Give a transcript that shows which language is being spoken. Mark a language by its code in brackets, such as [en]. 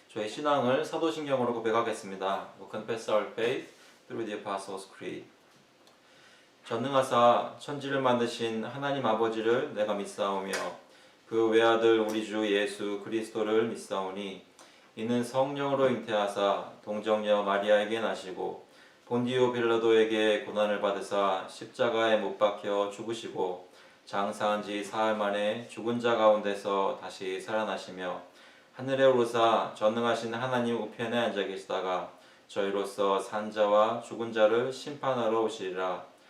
[ko] 신앙을 사도신경으로 고백하겠습니다. [en] We confess our faith through the Apostles' Creed. [ko] 전능하사 천지를 만드신 하나님 아버지를 내가 믿사오며 그 외아들 우리 주 예수 그리스도를 믿사오니 이는 성령으로 잉태하사 동정녀 마리아에게 나시고 본디오 빌라도에게 고난을 받으사 십자가에 못 박혀 죽으시고 장사한 지 사흘 만에 죽은 자 가운데서 다시 살아나시며 하늘에 오르사 전능하신 하나님 우편에 앉아 계시다가 저희로서 산자와 죽은 자를 심판하러 오시리라.